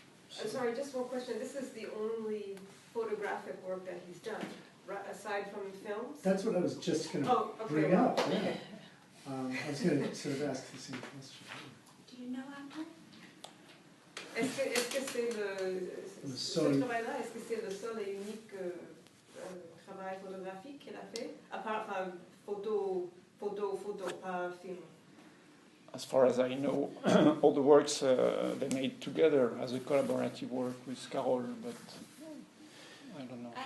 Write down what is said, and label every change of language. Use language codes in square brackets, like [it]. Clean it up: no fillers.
[en] Sorry, just one question. This is the only photographic work that he's done, right, aside from films? that's what I was just going to bring up. Yeah. I was going to sort of ask the same question. Do you know Arnaud? [fr] Est-ce que c'est ce travail-là, est-ce que c'est le seul et unique travail photographique qu'il a fait, à part photo, pas film? [en] As far as I know, all the works they made together as a collaborative work with Carol, but I don't know.